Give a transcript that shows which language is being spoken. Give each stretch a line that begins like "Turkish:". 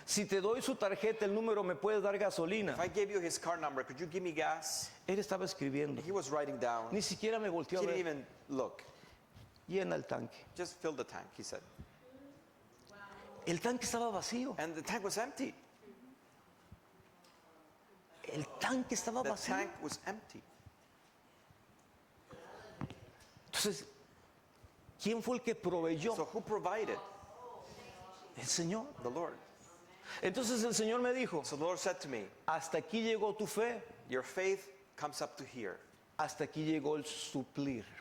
Spanish: Si te doy su tarjeta, el número, me puedes dar gasolina.
English: If I gave you his card number, could you give me gas?
Spanish: Él estaba escribiendo.
English: He was writing down.
Spanish: Ni siquiera me volteó
English: He
Spanish: a
English: didn't
Spanish: ver.
English: even look.
Spanish: Llena el tanque.
English: Just fill the tank, he said.
Spanish: El tanque estaba vacío.
English: And the tank was empty.
Spanish: El tanque estaba
English: The
Spanish: vacío.
English: tank was empty.
Spanish: Entonces, ¿quién fue el que proveyó?
English: So who provided?
Spanish: El Señor.
English: The Lord.
Spanish: Entonces el Señor me dijo,
English: So the Lord said to me,
Spanish: hasta aquí llegó tu fe,
English: your faith comes up to here.
Spanish: hasta aquí llegó el suplir.